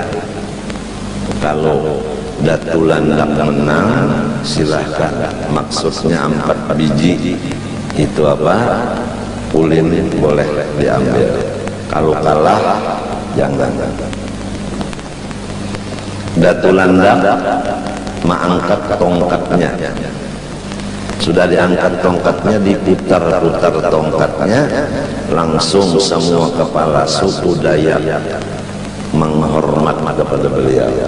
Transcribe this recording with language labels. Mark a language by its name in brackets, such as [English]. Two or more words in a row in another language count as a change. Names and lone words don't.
[Indonesian] Kalau Datul Landak menang silahkan, maksudnya 4 biji itu apa, ulin boleh diambil, kalau kalah jangan. Datul Landak mengangkat tongkatnya, sudah diangkat tongkatnya, diputar-putar tongkatnya, langsung semua kepala suku Dayak menghormat kepada beliau.